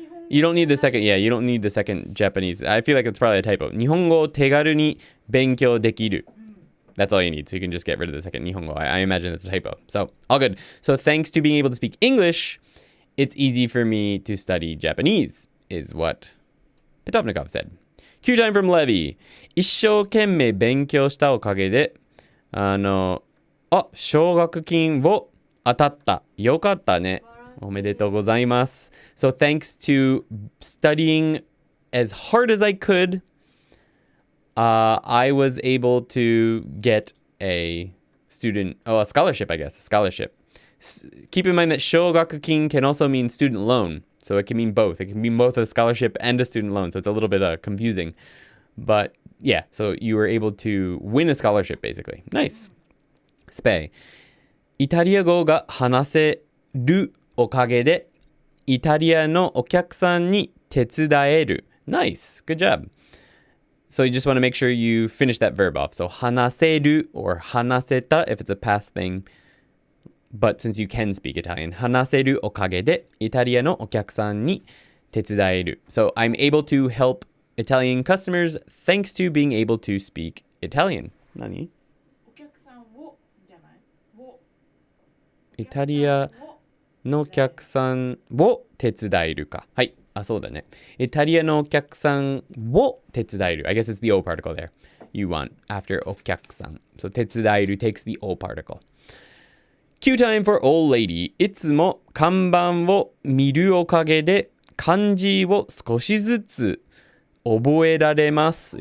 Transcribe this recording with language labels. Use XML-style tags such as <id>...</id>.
<en>You don't need the second, you don't need the second Japanese. I feel like it's probably a typo.</en> <ja>日本語を手軽に勉強できる。</ja> <en>That's all you need. So you can just get rid of the second 日本語. I imagine that's a typo. So, all good. So thanks to being able to speak English, it's easy for me to study Japanese, is what Pitovnikov said. Q time from Levy.</en> <ja>一生懸命勉強したおかげで、奨学金を当たった。よかったね。おめでとうございます。</ja> <en>So thanks to studying as hard as I could, I was able to get a scholarship, I guess. A scholarship. Keep in mind that 奨学金 can also mean student loan. So it can mean both. It can mean both a scholarship and a student loan. So it's a little bit confusing. But yeah, so you were able to win a scholarship, basically. Nice.</en> <ja>スペイ。イタリア語が話せるおかげで、イタリアのお客さんに手伝える。</ja> <en>Nice. Good job. So you just want to make sure you finish that verb off. So 話せる or 話せた if it's a past thing. But since you can speak Italian,</en> <ja>話せるおかげでイタリアのお客さんに手伝える.</ja> <en>So I'm able to help Italian customers thanks to being able to speak Italian.</en> <ja>何? お客さんをじゃないをイタリアのお客さんを手伝えるか。はい。あ、そうだね。イタリアのお客さんを手伝える.</ja> <en>I guess it's the O particle there. You want after お客さん. So 手伝える takes the O particle. Q time for old lady.</en> <ja>いつも看板を見るおかげで漢字を少しずつ覚えられます。</ja>